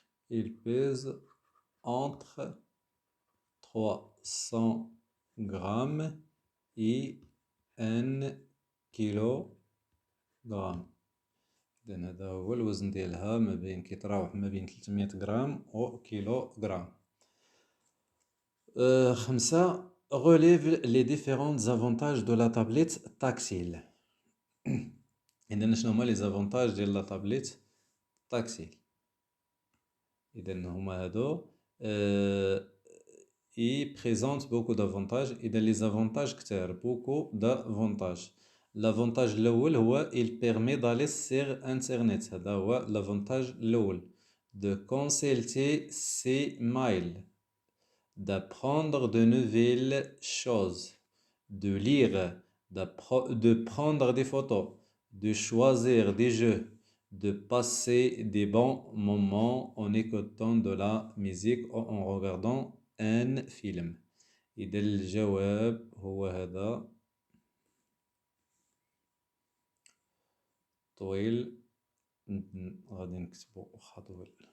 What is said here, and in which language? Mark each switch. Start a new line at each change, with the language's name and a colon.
French: il pèse entre 300 grammes et 1 كيلوغرام.
Arabic: إذن هذا هو الوزن ديالها ما بين كيتراوح ما بين 300 غرام و كيلوغرام. 5.
French: Relève les différents avantages de la tablette tactile.
Arabic: إذن شنو هما
French: les avantages
Arabic: ديال لا
French: tablette tactile؟
Arabic: إذن هما هادو
French: il présente beaucoup d'avantages.
Arabic: إذا
French: les avantages
Arabic: كتار
French: beaucoup d'avantages. L'avantage
Arabic: الأول هو
French: il permet d'aller sur internet.
Arabic: هذا هو
French: l'avantage
Arabic: الأول.
French: De consulter ses mails, d'apprendre de nouvelles choses, de lire, de prendre des photos, de choisir des jeux, de passer des bons moments en écoutant de la musique ou en regardant un film.
Arabic: إذا الجواب هو هذا طويل غادي نكتبو واخا طويل.